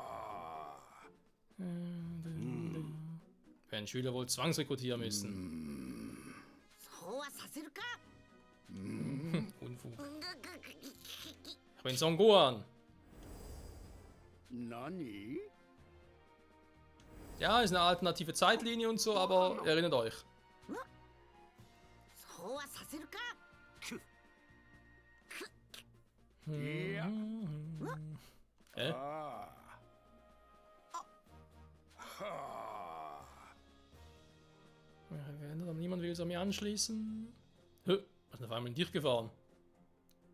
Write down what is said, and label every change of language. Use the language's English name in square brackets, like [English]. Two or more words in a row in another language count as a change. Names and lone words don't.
[German] Werden Schüler wohl zwangsrekrutieren müssen. Unfug. Ich bin Son Gohan. [Japanese] 何 [German] Ja, ist eine alternative Zeitlinie und so, aber erinnert euch. [Japanese] そうはさせるか [German] Ja. Hä? Aber niemand will sich an mir anschließen. Hä? Was ist denn auf einmal in dich gefahren?